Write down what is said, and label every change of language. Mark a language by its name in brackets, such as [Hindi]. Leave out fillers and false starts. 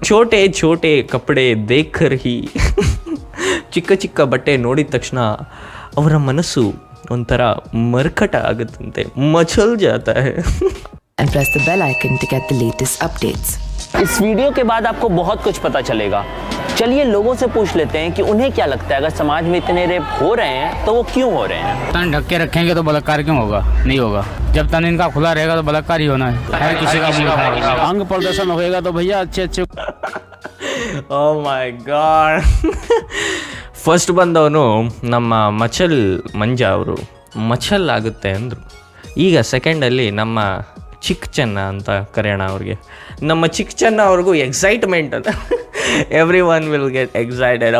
[Hindi] छोटे छोटे ಕಪಡೆ ದೇಖರ್ ಹಿ. [Kannada] ಚಿಕ್ಕ ಚಿಕ್ಕ ಬಟ್ಟೆ ನೋಡಿದ ತಕ್ಷಣ ಅವರ ಮನಸ್ಸು ಒಂಥರ ಮರ್ಕಟ ಆಗುತ್ತಂತೆ, [Hindi] ಮಚಲ್ ಜಾತಾ high. [English] And press the bell icon to get the latest updates. [Hindi] इस वीडियो के बाद आपको बहुत कुछ पता चलेगा. चलिए लोगों से पूछ लेते हैं कि उन्हें क्या लगता है, अगर समाज में इतने रेप हो रहे हैं तो वो क्यों हो रहे हैं. तन ढक के रखेंगे तो बलात्कार क्यों होगा? नहीं होगा. जब तन इनका खुला रहेगा तो बलात्कार ही होना है. हर किसी का अंग प्रदर्शन होएगा तो भैया अच्छे [English] Oh my god. [Kannada] ಫಸ್ಟ್ ಬಂದವನು ನಮ್ಮ ಮಚಲ್ ಮಂಜ ಅವರು ಮಚಲ್ ಆಗುತ್ತೆ ಅಂದರು. ಈಗ ಸೆಕೆಂಡಲ್ಲಿ ನಮ್ಮ ಚಿಕ್ಕ ಚೆನ್ನ ಅಂತ ಕರೆಯೋಣ ಅವ್ರಿಗೆ. ನಮ್ಮ ಚಿಕ್ಕ ಚೆನ್ನ ಅವ್ರಿಗೂ ಎಕ್ಸೈಟ್ಮೆಂಟ್ ಅಂತ. [English] Everyone will get excited.